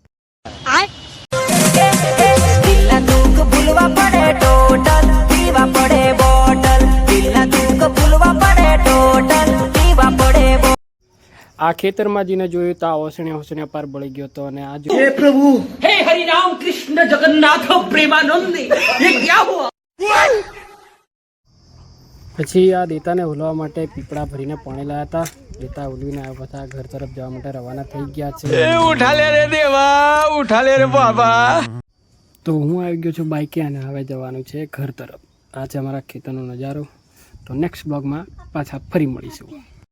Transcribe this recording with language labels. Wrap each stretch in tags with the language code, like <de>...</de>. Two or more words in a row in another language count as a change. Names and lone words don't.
<gu>આ ખેતરમાં જઈને જોયું તો આ ઓસણે પાર બળી ગયો હતો અને આ જો</gu> <hi>प्रभु हे हरि राम कृष्ण जगन्नाथ प्रेमानंद ये क्या हुआ।</hi> <gu>પછી આ દેતાને ઉલવા માટે પીપળા ભરીને પાણી લાવ્યા હતા। દેતા ઉલવીને આવ્યા હતા, ઘર તરફ જવા માટે રવાના થઈ ગયા છે।</gu> <hi>उठा ले रे देवा, उठा ले रे बाबा।</hi> <gu>તો હું આવી ગયો છું બાઈકે અને હવે જવાનું છે ઘર તરફ। આ છે અમારા ખેતરનો નજારો। તો</gu> <en>next blogમાં</en> <gu>પાછા ફરી મળીશું।</gu>